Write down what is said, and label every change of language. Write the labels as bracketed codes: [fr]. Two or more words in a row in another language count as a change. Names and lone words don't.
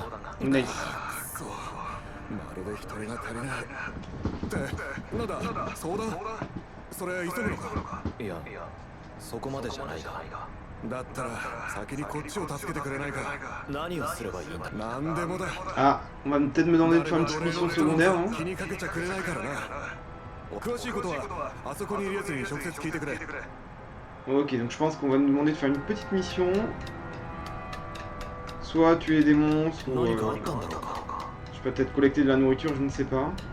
[en] Nice. [ja] まるで一人が足りないってなんだ相談それ急ぐのかいや、そこまでじゃないが。だったら先にこっちを助けてくれないか何をすればいいんだ。なんでもだ [fr] Ah, on va peut-être me demander de faire une petite mission secondaire, hein. [ja] 気にかけちゃくれないからな詳しいことはあそこにいるやつに直接聞いてくれ [fr] Ok, donc je pense qu'on va nous demander de faire une petite mission. Soit tuer des monstres, ou... [ja] 何かあったんだろうか。 [fr] je peux peut-être collecter de la nourriture, je ne sais pas.